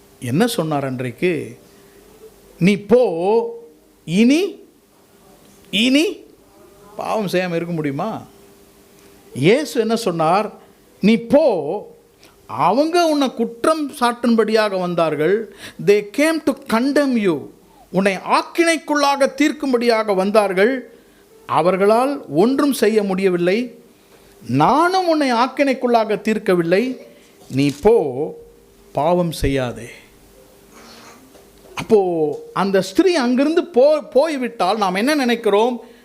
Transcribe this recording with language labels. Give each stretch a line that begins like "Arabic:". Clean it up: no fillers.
Tamil: என்ன சொன்னார் அன்றைக்கு? நீ போ, இனி இனி பாவம் செய்யாமல் இருக்க முடியுமா? இயேசு என்ன சொன்னார்? நீ போ. அவங்க உன்னை குற்றம் சாட்டும்படியாக வந்தார்கள்.
English: they came to condemn you.
Tamil: உன்னை ஆக்கினைக்குள்ளாக தீர்க்கும்படியாக வந்தார்கள். அவர்களால் ஒன்றும் செய்ய முடியவில்லை. நானும் உன்னை ஆக்கினைக்குள்ளாக தீர்க்கவில்லை, நீ போ, பாவம் செய்யாதே. அப்போ அந்த ஸ்திரீ அங்கிருந்து போய்விட்டால் நாம் என்ன நினைக்கிறோம்?